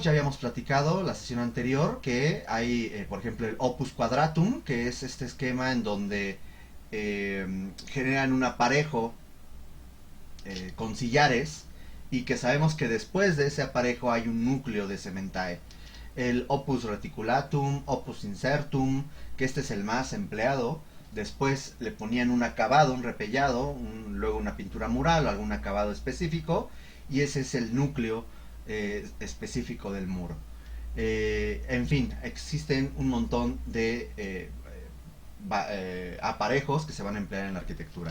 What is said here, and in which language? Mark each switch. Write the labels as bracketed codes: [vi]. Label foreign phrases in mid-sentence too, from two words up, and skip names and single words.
[es] Ya habíamos platicado la sesión anterior que hay, por ejemplo, el [la] opus quadratum, [es] que es este esquema en donde generan un aparejo con sillares, y que sabemos que después de ese aparejo hay un núcleo de cementae. [la] El opus reticulatum, opus incertum, [es] que este es el más empleado. Después le ponían un acabado, un repellado, luego una pintura mural o algún acabado específico, y ese es el núcleo específico del muro. En fin, existen un montón de aparejos que se van a emplear en la arquitectura.